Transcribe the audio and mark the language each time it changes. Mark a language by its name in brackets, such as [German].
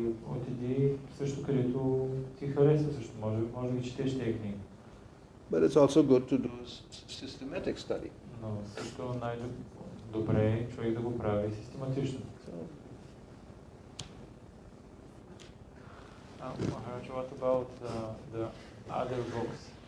[Bulgarian] Отиди също където ти харесва, също може да ги четеш тези книги. [English] But it's also good to do systematic study. [Bulgarian] Но също най-добре е човек да го прави систематично. [English] Maharaj, what about the other books?